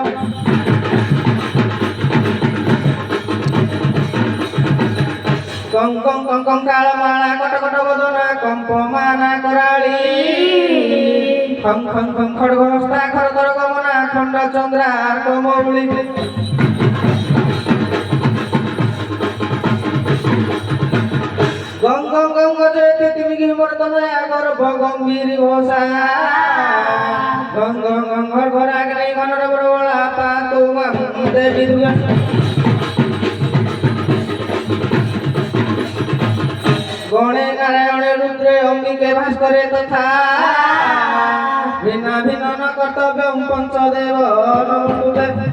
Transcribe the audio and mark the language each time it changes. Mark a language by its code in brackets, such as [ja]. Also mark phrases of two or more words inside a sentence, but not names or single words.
[sa] কঙ্কং কঙ্কং কালমালা কটকট বদনা কম্পমানা করালি খং খং খং খড়গ হস্তা খরধর গমনা খণ্ড চন্দ্রার কমৌলি গং গং গং গজয়তি তিমিকি মর্তনা গর্ভ গম্ভীর ঘোষা গং গং গং ঘর ঘর আগ্নি গণর বড়বড়া পাতু দেবী দুর্গা গণে নারায়ণে রুদ্রে অম্বিকে ভাস্করে তথা ভিন্ন ভিন্ন ন কর্তব্যম পঞ্চদেব নমস্তুতে